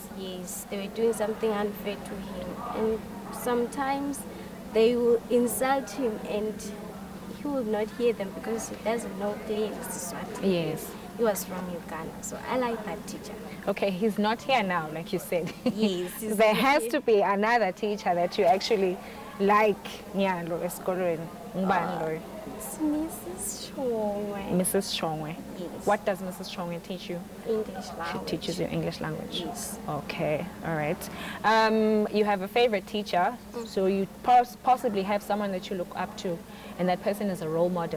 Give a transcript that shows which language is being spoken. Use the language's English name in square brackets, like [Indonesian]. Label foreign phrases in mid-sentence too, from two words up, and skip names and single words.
[English] Yes, they were doing something unfair to him. And sometimes they will insult him and he will not hear them because he doesn't know clearly Eswatini. Yes. He was from Uganda, so I like that teacher. Okay, he's not here now, like you said. Yes, he's There not has here. to be another teacher that you actually like. [Swati] Nyalo esikolweni. Ngubani loyo? [English] It's Mrs. Chongwe. Mrs. Chongwe. Yes. What does Mrs. Chongwe teach you? English She language. teaches you English language. Yes. Okay, all right. You have a favorite teacher, so you possibly have someone that you look up to, and that person is a role model.